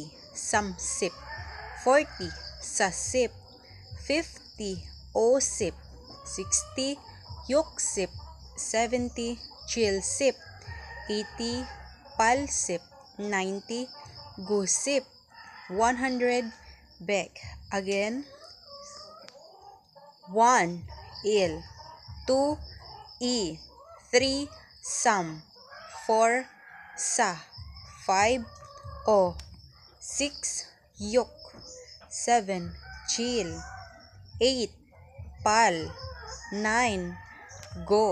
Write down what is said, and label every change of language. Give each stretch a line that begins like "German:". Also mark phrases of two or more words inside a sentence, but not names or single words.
Korean: 삼십. 40. 사십. 50. 오십. 60. 육십. 70. 칠십. 80. 팔십. 90. 구십. 100.
English: Back. Again.
Korean: 1. 일. 2. 이. 3. 삼. 4. 사. 5. 오. 6. 육. 7. 칠. 8. 팔. 9. 구.